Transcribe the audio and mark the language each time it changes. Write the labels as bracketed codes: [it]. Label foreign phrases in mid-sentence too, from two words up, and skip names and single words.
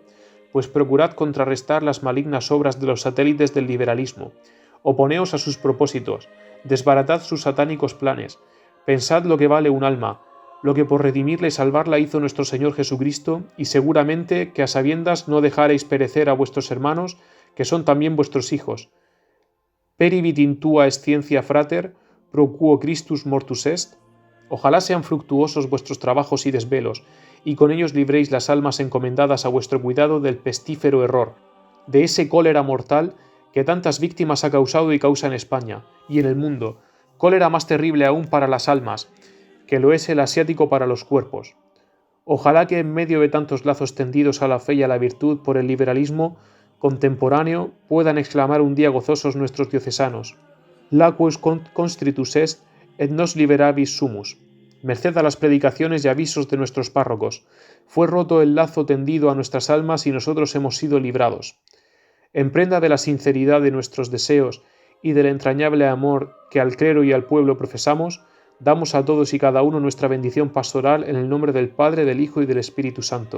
[es] Pues procurad contrarrestar las malignas obras de los satélites del liberalismo. Oponeos a sus propósitos, desbaratad sus satánicos planes, pensad lo que vale un alma, lo que por redimirla y salvarla hizo nuestro Señor Jesucristo, y seguramente que a sabiendas no dejaréis perecer a vuestros hermanos, que son también vuestros hijos. [la] Peribit in tua scientia frater, pro quo Christus mortus est. [es] Ojalá sean fructuosos vuestros trabajos y desvelos, y con ellos libréis las almas encomendadas a vuestro cuidado del pestífero error, de ese cólera mortal que tantas víctimas ha causado y causa en España y en el mundo, cólera más terrible aún para las almas, que lo es el asiático para los cuerpos. Ojalá que en medio de tantos lazos tendidos a la fe y a la virtud por el liberalismo contemporáneo puedan exclamar un día gozosos nuestros diocesanos: [la] Laqueus constritus est et nos liberabis sumus. [es] Merced a las predicaciones y avisos de nuestros párrocos, fue roto el lazo tendido a nuestras almas y nosotros hemos sido librados. En prenda de la sinceridad de nuestros deseos y del entrañable amor que al clero y al pueblo profesamos, damos a todos y cada uno nuestra bendición pastoral en el nombre del Padre, del Hijo y del Espíritu Santo.